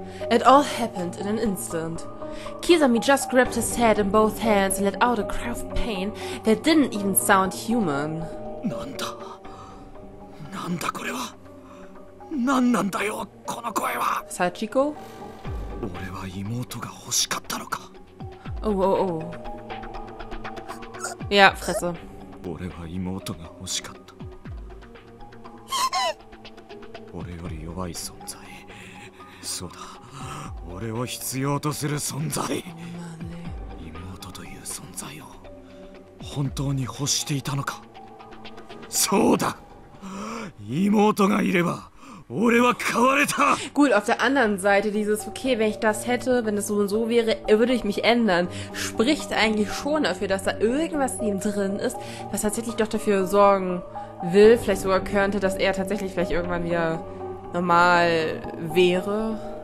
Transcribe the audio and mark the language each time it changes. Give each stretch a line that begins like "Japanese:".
English: It all happened in an instant. Kizami just grabbed his head in both hands and let out a cry of pain that didn't even sound human.
Japanese: なんだこれは何なんだよこの声は Sachiko? 俺は妹が欲しかったのか
German: Oh. Ja, Fresse.
Japanese: 俺は妹が欲しかった俺より弱い存在そうだ俺を必要とする存在妹という存在を本当に欲していたのかそうだ妹がいれば俺は変われた
German: Gut, auf der anderen Seite dieses, okay, wenn ich das hätte, wenn es so und so wäre, würde ich mich ändern. Spricht eigentlich schon dafür, dass da irgendwas in ihm drin ist, was tatsächlich doch dafür sorgen will, vielleicht sogar könnte, dass er tatsächlich vielleicht irgendwann wieder normal wäre.